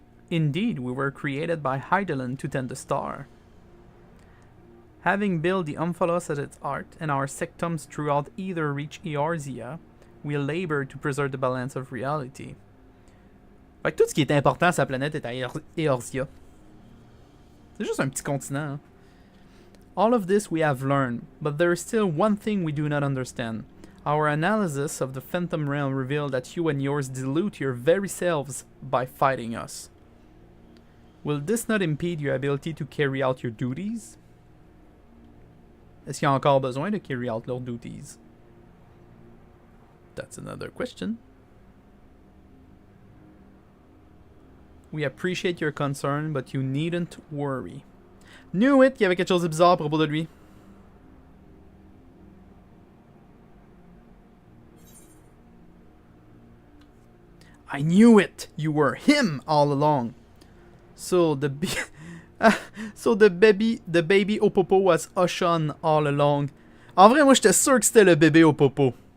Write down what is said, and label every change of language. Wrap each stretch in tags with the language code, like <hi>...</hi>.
<en>Indeed, we were created by Hydaelyn to tend the star. Having built the Omphalos at its heart and our sectums throughout either reach Eorzea, we labor to preserve the balance of reality.</en> <fr>Fait que tout ce qui est important à sa planète est à Eorzea. C'est juste un petit continent, hein?</fr> <en>All of this we have learned, but there is still one thing we do not understand. Our analysis of the Phantom Realm revealed that you and yours dilute your very selves by fighting us. Will this not impede your ability to carry out your duties?</en> <fr>Est-ce qu'il y a encore besoin de carry out leurs duties?</fr> <en>That's another question. We appreciate your concern, but you needn't worry.</en> <fr>Knew it! Il y avait quelque chose de bizarre à propos de lui.</fr> <en>I knew it! You were him all along. So the baby au popo was Oshun all along.</en> <fr>En vrai, moi j'étais sûr que c'était le bébé au popo.</fr>